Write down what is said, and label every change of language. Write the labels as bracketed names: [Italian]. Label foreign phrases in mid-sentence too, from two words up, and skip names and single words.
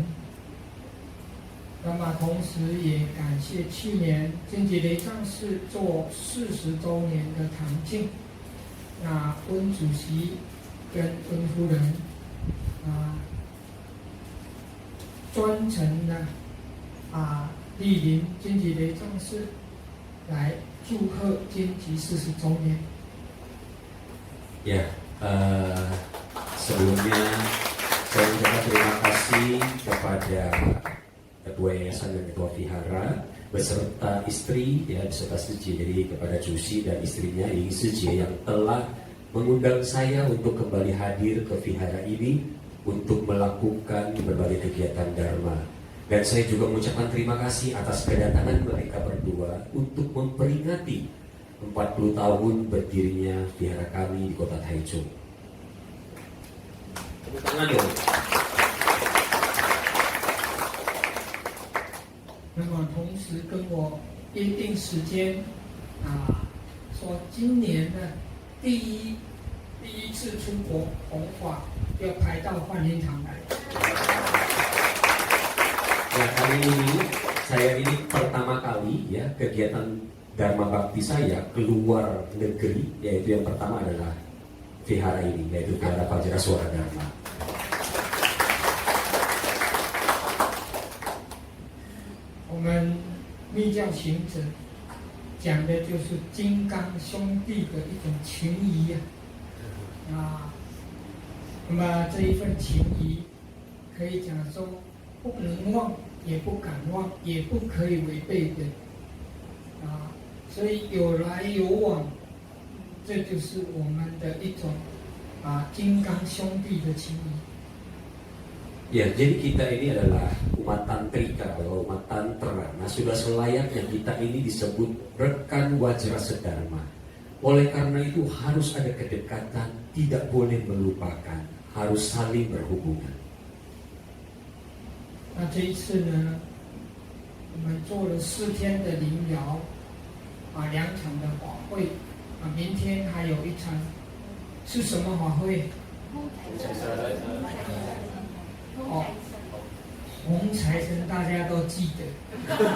[Chinese] 那么同时也感谢去年金吉雷上士做40周年的堂庆，那温主席跟温夫人专程的莅临金吉雷上士来祝贺金吉40周年。 [Indonesian] Ya, sebelumnya saya mengucapkan terima kasih kepada Ketua Yayasan dan Ketua Vihara beserta istri beserta Sije, jadi kepada Cusi dan istrinya Ing Sije yang telah mengundang saya untuk kembali hadir ke Vihara ini untuk melakukan berbagai kegiatan Dharma. Dan saya juga mengucapkan terima kasih atas kedatangan mereka berdua untuk memperingati 40 tahun berdirinya Vihara kami di kota Taichung. Tepuk tangan dong. [Chinese] 那么同时跟我约定时间说今年的第一次出国弘法要排到幻音堂来。 [Indonesian] Ya, kali ini saya ini pertama kali kegiatan Dharma Bakti saya keluar negeri, yaitu yang pertama adalah Vihara ini, yaitu Vihara Vajra Suara Dharma. [Chinese] 我们密教行者讲的就是金刚兄弟的一种情谊那么这一份情谊可以讲说不能忘，也不敢忘，也不可以违背的所以有来有往，这就是我们的一种金刚兄弟的情谊。 [Indonesian] Ya, jadi kita ini adalah umat tantrika atau umat tantra. Nah, sudah selayaknya kita ini disebut rekan Wajrasedharma. Oleh karena itu harus ada kedekatan, tidak boleh melupakan, harus saling berhubungan. [Chinese] 那这一次呢，我们做了4天的灵疗2场的法会明天还有一场，是什么法会？红财神大家都记得。